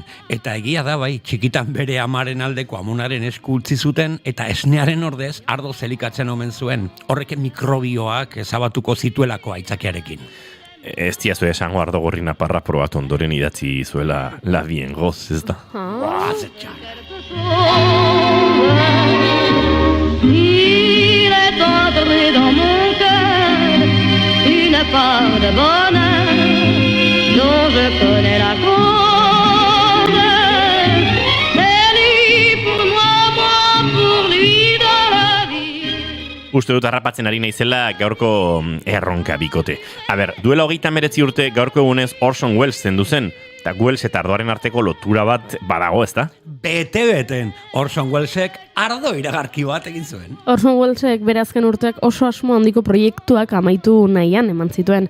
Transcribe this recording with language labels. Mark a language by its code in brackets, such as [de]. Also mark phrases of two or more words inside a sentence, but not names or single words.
[eu] Eta egia da bai, txikitan bere amaren aldeko amonaren esku utzi zuten eta esnearen ordez ardo zelikatzen omen zuen. Horrek mikrobioak ezabatuko zituelako aitzakiarekin. Ez diazu esango ardo gorri naparra probatu ondoren idatzi zuela La Bien Goz, ez da? [fr] Il est entré dans mon cœur une part de bonheur dont je connais la cause. C'est lui pour moi pour lui dans la vie. [eu] Uste dut harrapatzen ari naizela gaurko erronka bikote. Duela 39 urte gaurko egunez Orson Welles zendu zen, eta Welles eta ardoaren arteko lotura bat badago, ezta? Bete-beten, Orson Wellesek ardo iragarki bat egin zuen. Orson Wellesek bere azken urteak oso asmo handiko proiektuak amaitu nahian eman zituen.